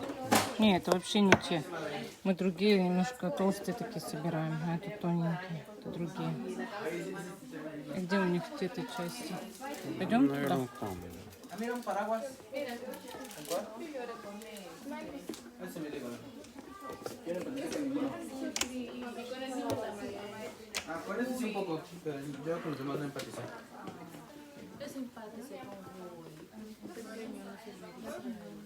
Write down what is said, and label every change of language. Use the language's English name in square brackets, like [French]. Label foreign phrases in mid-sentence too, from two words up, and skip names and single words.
[Russian] Не, это вообще не те. Мы другие, немножко толстые такие собираем, а это тоненькие, это другие. И где у них эти части? Пойдем туда? Наверное, там. [Spanish] Mira un paraguas. ¿Cuál? Ese me digo. ¿Quiere ponerse ninguno? Ah, con ese sí un poco, pero yo con los demás no empatizo. Yo simpatizo con voi. Un pequeño no servirebbe.